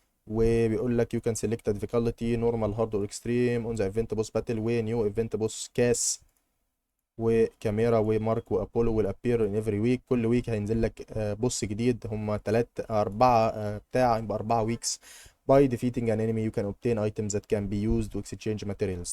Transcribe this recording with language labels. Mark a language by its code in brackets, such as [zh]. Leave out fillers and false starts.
[ar] وبيقول لك [en] you can select a difficulty normal hard or extreme on the event boss battle و new event boss كاس وكاميرا ومارك وابولو والابير ان افري ويك. [ar] كل ويك هينزل لك بوس جديد، هم تلات اربعة بتاع، يبقى 4 ويكس. [en] by defeating an enemy you can obtain items that can be used to exchange materials.